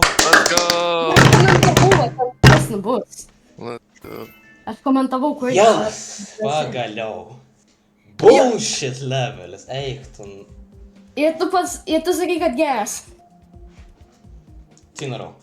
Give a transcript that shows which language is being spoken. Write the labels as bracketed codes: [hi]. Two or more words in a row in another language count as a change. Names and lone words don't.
[en] Let's go! [lt] Kas nebus. [en] Let's go. [lt] Aš komentavau, kur Yes! Pagaliau. Bullshit levelis, eik tu. Ir tu sakai, kad geras. Cinarau.